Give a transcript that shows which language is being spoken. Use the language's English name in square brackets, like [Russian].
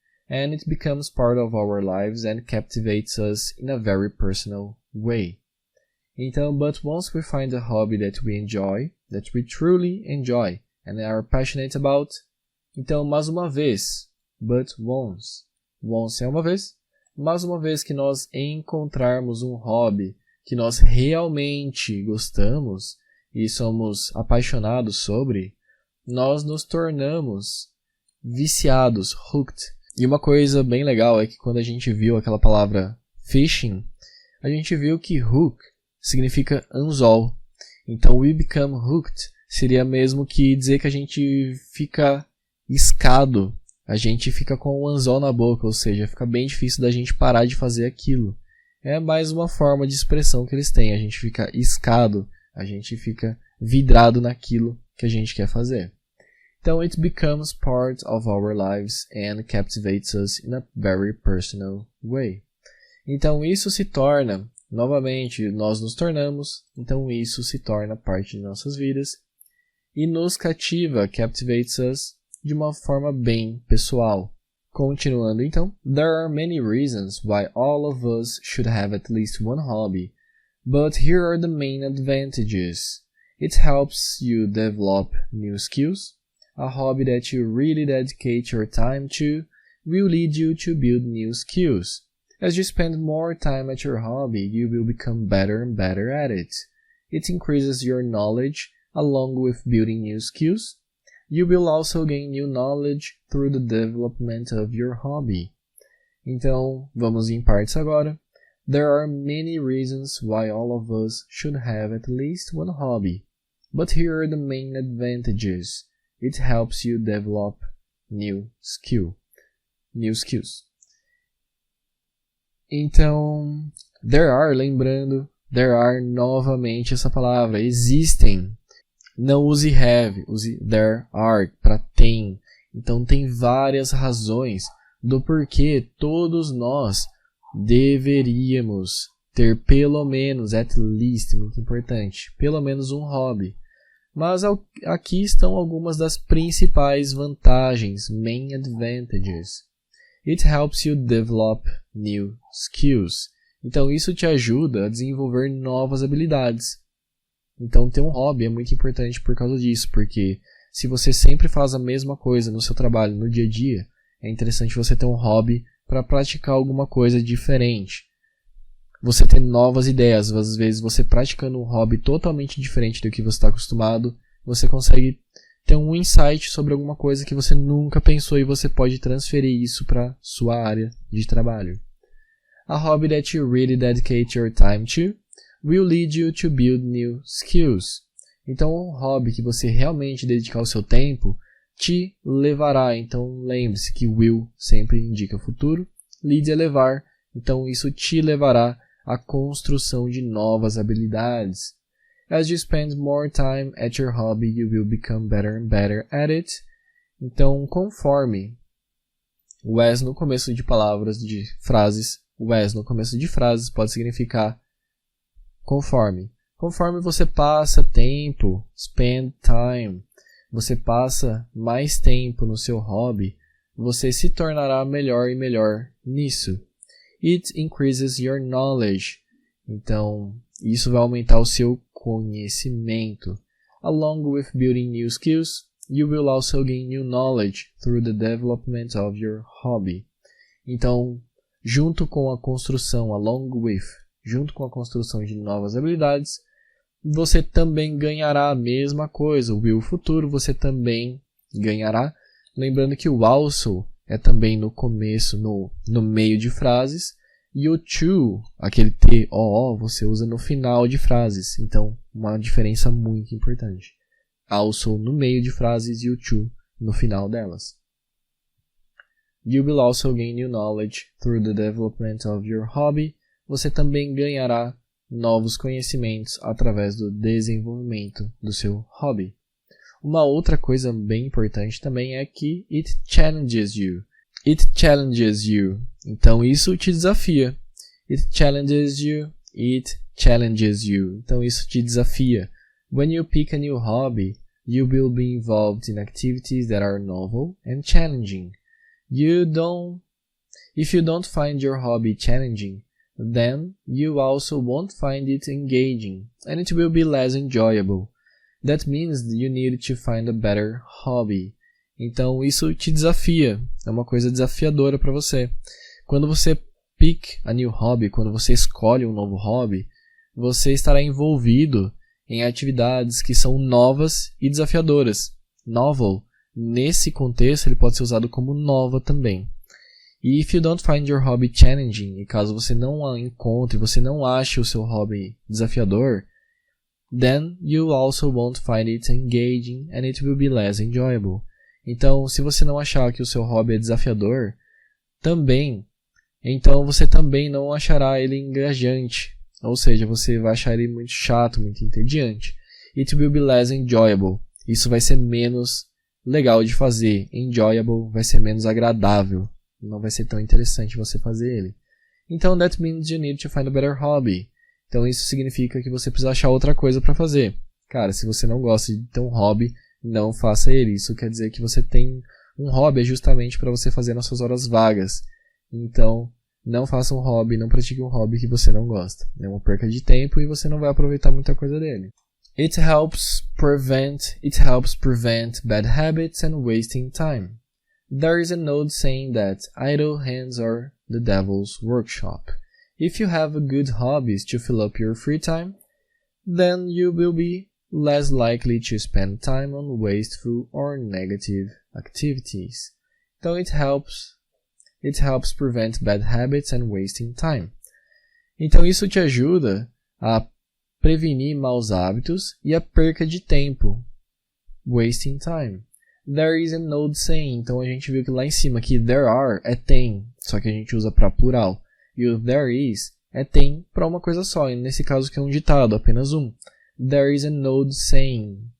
[English] And it becomes part of our lives and captivates us in a very personal way. [Portuguese] Então, [English] but once we find a hobby that we enjoy, that we truly enjoy, and are passionate about, [Portuguese] então, mais uma vez, but once é uma vez, mais uma vez que nós encontrarmos um hobby que nós realmente gostamos e somos apaixonados sobre, nós nos tornamos viciados, [English] hooked. [Portuguese] E uma coisa bem legal é que quando a gente viu aquela palavra fishing, a gente viu que hook significa anzol. Então, [English] we become hooked [Portuguese] seria mesmo que dizer que a gente fica iscado, a gente fica com o anzol na boca, ou seja, fica bem difícil da gente parar de fazer aquilo. É mais uma forma de expressão que eles têm, a gente fica iscado, a gente fica vidrado naquilo que a gente quer fazer. [English] Então, it becomes part of our lives and captivates us in a very personal way. [Portuguese] Então, isso se torna, novamente, nós nos tornamos, então isso se torna parte de nossas vidas e nos cativa, [English] captivates us, [Portuguese] de uma forma bem pessoal. Continuando, então, [English] there are many reasons why all of us should have at least one hobby, but here are the main advantages. It helps you develop new skills. A hobby that you really dedicate your time to will lead you to build new skills. As you spend more time at your hobby, you will become better and better at it. It increases your knowledge along with building new skills. You will also gain new knowledge through the development of your hobby. [Portuguese] Então, vamos em partes agora. [English] There are many reasons why all of us should have at least one hobby, but here are the main advantages. It helps you develop new skills. [Portuguese] Então, there are, lembrando, there are novamente essa palavra, existem. Não use have, use there are para tem. Então tem várias razões do porquê todos nós deveríamos ter pelo menos, [English] at least, [Portuguese] muito importante, pelo menos um hobby. Mas aqui estão algumas das principais vantagens, [English] main advantages. It helps you develop new skills. [Portuguese] Então isso te ajuda a desenvolver novas habilidades. Então ter um hobby é muito importante por causa disso, porque se você sempre faz a mesma coisa no seu trabalho, no dia a dia, é interessante você ter um hobby para praticar alguma coisa diferente. Você ter novas ideias, às vezes você praticando um hobby totalmente diferente do que você está acostumado, você consegue ter um insight sobre alguma coisa que você nunca pensou e você pode transferir isso para sua área de trabalho. [English] A hobby that you really dedicate your time to will lead you to build new skills. [Portuguese] Então, um hobby que você realmente dedicar o seu tempo te levará. Então, lembre-se que will sempre indica o futuro, lead é levar. Então, isso te levará à construção de novas habilidades. [English] As you spend more time at your hobby, you will become better and better at it. [Portuguese] Então, conforme o as no começo de palavras, de frases, o as no começo de frases pode significar conforme. Conforme você passa tempo, [English] spend time, [Portuguese] você passa mais tempo no seu hobby, você se tornará melhor e melhor nisso. [English] It increases your knowledge. [Portuguese] Então, isso vai aumentar o seu conhecimento. [English] Along with building new skills, you will also gain new knowledge through the development of your hobby. [Portuguese] Então, junto com a construção, junto com a construção de novas habilidades, você também ganhará a mesma coisa. O will futuro você também ganhará. Lembrando que o also é também no começo, no meio de frases. E o to, aquele T-O-O, você usa no final de frases. Então, uma diferença muito importante. Also no meio de frases e o to no final delas. [English] You will also gain new knowledge through the development of your hobby. [Portuguese] Você também ganhará novos conhecimentos através do desenvolvimento do seu hobby. Uma outra coisa bem importante também é que [English] it challenges you. It challenges you. [Portuguese] Então isso te desafia. [English] It challenges you. It challenges you. [Portuguese] Então isso te desafia. [English] When you pick a new hobby, you will be involved in activities that are novel and challenging. If you don't find your hobby challenging, then you also won't find it engaging, and it will be less enjoyable. That means you need to find a better hobby. [Portuguese] Então isso te desafia, é uma coisa desafiadora para você. Quando você [English] pick a new hobby, [Portuguese] quando você escolhe um novo hobby, você estará envolvido em atividades que são novas e desafiadoras. Novel, nesse contexto, ele pode ser usado como nova também. [English] E if you don't find your hobby challenging, [Portuguese] e caso você não a encontre, você não ache o seu hobby desafiador, [English] then you also won't find it engaging and it will be less enjoyable. [Portuguese] Então, se você não achar que o seu hobby é desafiador, então você também não achará ele engajante. Ou seja, você vai achar ele muito chato, muito entediante. [English] It will be less enjoyable. [Portuguese] Isso vai ser menos legal de fazer. Enjoyable vai ser menos agradável. Não vai ser tão interessante você fazer ele. [English] Então, that means you need to find a better hobby. [Portuguese] Então, isso significa que você precisa achar outra coisa para fazer. Cara, se você não gosta de ter um hobby, não faça ele. Isso quer dizer que você tem um hobby justamente para você fazer nas suas horas vagas. Então, não faça um hobby, não pratique um hobby que você não gosta. É uma perca de tempo e você não vai aproveitar muita coisa dele. [English] It helps prevent bad habits and wasting time. There is an old saying that idle hands are the devil's workshop. If you have good hobbies to fill up your free time, then you will be less likely to spend time on wasteful or negative activities. Então, it helps prevent bad habits and wasting time. [Portuguese] Então, isso te ajuda a prevenir maus hábitos e a perca de tempo. [English] Wasting time. There is an old saying. [Portuguese] Então, a gente viu que lá em cima que there are é tem, só que a gente usa para plural. E o there is é tem para uma coisa só. E nesse caso que é um ditado, apenas um. [English] There is an old saying.